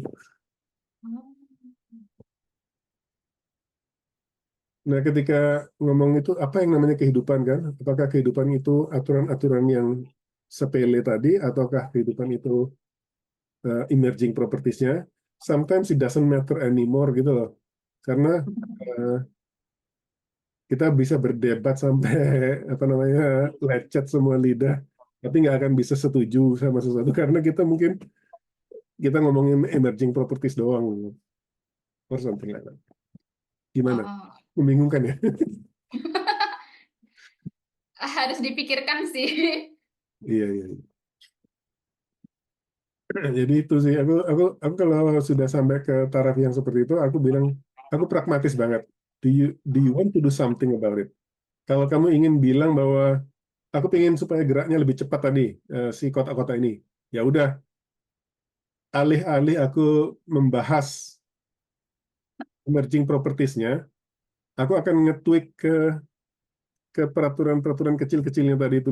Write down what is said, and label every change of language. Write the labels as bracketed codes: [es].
[id] Oh. Nah, ketika ngomong itu apa yang namanya kehidupan kan? Apakah kehidupan itu aturan-aturan yang sepele tadi, ataukah kehidupan itu emerging properties-nya? [en] Sometimes it doesn't matter anymore [id] gitu loh. Karena eh, kita bisa berdebat sampai apa namanya lecet semua lidah, tapi nggak akan bisa setuju sama sesuatu karena kita mungkin kita ngomongin emerging properties doang, [en] or something like that. [id] Gimana? Oh. Membingungkan ya? Harus dipikirkan sih. Iya, iya, iya. Jadi itu sih aku kalau sudah sampai ke taraf yang seperti itu, aku bilang aku pragmatis banget. [en] Do you want to do something about it? [id] Kalau kamu ingin bilang bahwa aku pengen supaya geraknya lebih cepat tadi si kotak-kotak ini. Ya udah, alih-alih aku membahas emerging properties-nya, aku akan nge-tweak ke peraturan-peraturan kecil-kecilnya tadi itu.